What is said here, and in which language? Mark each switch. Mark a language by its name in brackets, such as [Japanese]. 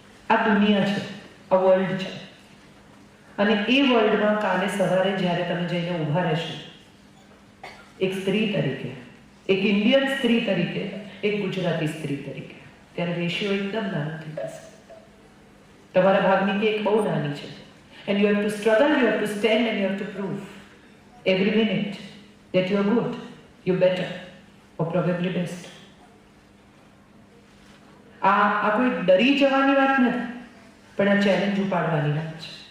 [Gujarati] આ દુનિયા છે, આ વર્લ્ડ છે. અને એ વર્લ્ડમાં કાલે સવારે જ્યારે તમે જઈને ઊભા રહેશો એક સ્ત્રી તરીકે, એક ઇન્ડિયન સ્ત્રી તરીકે, એક ગુજરાતી સ્ત્રી તરીકે, ત્યારે રેશિયો એકદમ નાનો થઈ જશે. તમારા ભાગની કેક બહુ નાની છે. [English] And you have to struggle, you have to stand and you have to prove every minute that you are good, you are better, or probably best. [Gujarati] આ કોઈ ડરી જવાની વાત નથી, પણ આ ચેલેન્જ ઉપાડવાની વાત છે.